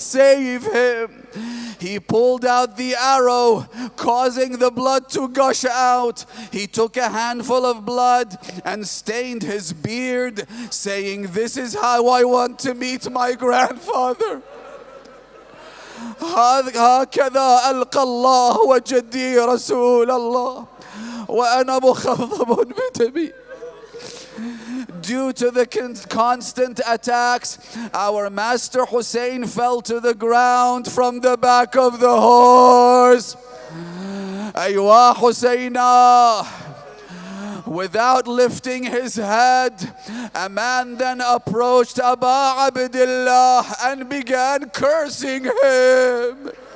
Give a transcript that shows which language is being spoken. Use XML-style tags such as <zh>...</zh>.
<en>Save him. He pulled out the arrow, causing the blood to gush out. He took a handful of blood and stained his beard, saying, This is how I want to meet my grandfather.</en> <ar>هكذا ألقى الله وجدي رسول الله وأنا مخضب بدمي.</ar> <en>Due to the constant attacks, our master Hussein fell to the ground from the back of the horse. Aywa Husseina. Without lifting his head, a man then approached Aba Abdullah and began cursing him.</en>